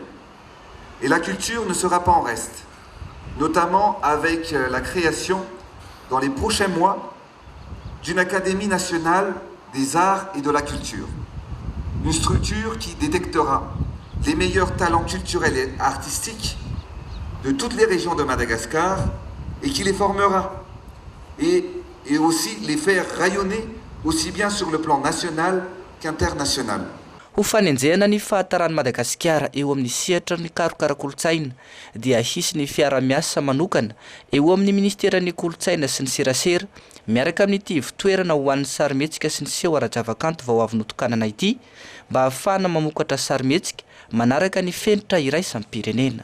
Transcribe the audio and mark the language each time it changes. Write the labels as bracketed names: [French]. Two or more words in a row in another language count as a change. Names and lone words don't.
[French] Et la culture ne sera pas en reste, notamment avec la création, dans les prochains mois, d'une Académie nationale des arts et de la culture. Une structure qui détectera les meilleurs talents culturels et artistiques de toutes les régions de Madagascar et qui les formera et aussi les faire rayonner aussi bien sur le plan national qu'international. [Malagasy] Ho fanenjehana ny fahatarany Madagasikara eo amin'ny sehatra ny karokarakolontsaina dia hisy ny fiara-miasa manokana eo amin'ny ministeran'ny kolotsaina sy ny serasera miaraka amin'ity fitoerana ho an'ny sarimetsika sy ny seho ara-javakanto vao avy notokanana ity mba ahafahana mamokatra sarimetsika manaraka ny fenitra iraisampirenena.